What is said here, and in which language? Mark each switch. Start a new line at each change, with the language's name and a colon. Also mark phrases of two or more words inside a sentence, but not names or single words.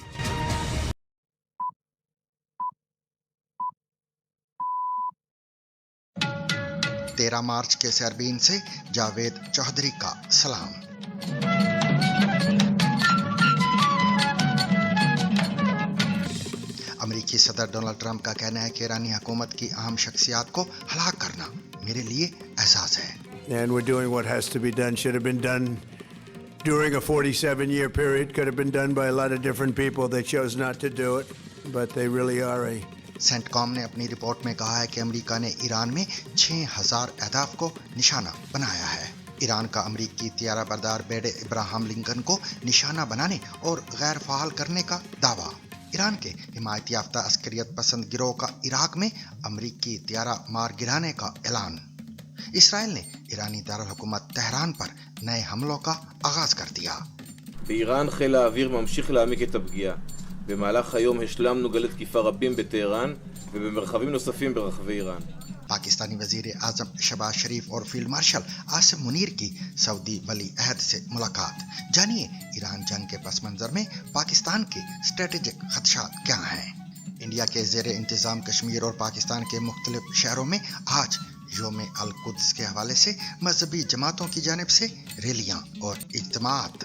Urdu: 13 مارچ کے سیربین سے جاوید چودھری کا سلام۔ امریکی صدر ڈونلڈ ٹرمپ کا کہنا ہے کہ ایرانی حکومت کی اہم شخصیات کو ہلاک کرنا میرے لیے اعزاز ہے۔
English: And we're doing what has to be done. Should have been done during a 47-year period. Could have been done by a lot of different people. They chose not to do it, but they really are a...
Urdu: سینٹ کام نے اپنی رپورٹ میں کہا ہے کہ امریکہ نے ایران میں 6000 اہداف کو نشانہ بنایا ہے۔ ایران کا امریکی طیارہ بردار بیڑے ابراہم لنکن کو نشانہ بنانے اور غیر فعال کرنے کا دعویٰ۔ ایران کے حمایت یافتہ عسکریت پسند گروہ کا عراق میں امریکی طیارہ مار گرانے کا اعلان۔ اسرائیل نے ایرانی دارالحکومت تہران پر نئے حملوں کا آغاز کر دیا۔
Hebrew: באיראן חיל האוויר ממשיך להעמיק את הפגיעה. במהלך היום השלמנו גלי תקיפה רבים בטהרן ובמרחבים נוספים ברחבי איראן.
Urdu: پاکستانی وزیر اعظم شہباز شریف اور فیلڈ مارشل عاصم منیر کی سعودی ولی عہد سے ملاقات۔ جانیے ایران جنگ کے پس منظر میں پاکستان کے اسٹریٹجک خدشات کیا ہیں۔ انڈیا کے زیر انتظام کشمیر اور پاکستان کے مختلف شہروں میں آج یوم القدس کے حوالے سے مذہبی جماعتوں کی جانب سے ریلیاں اور اجتماعات۔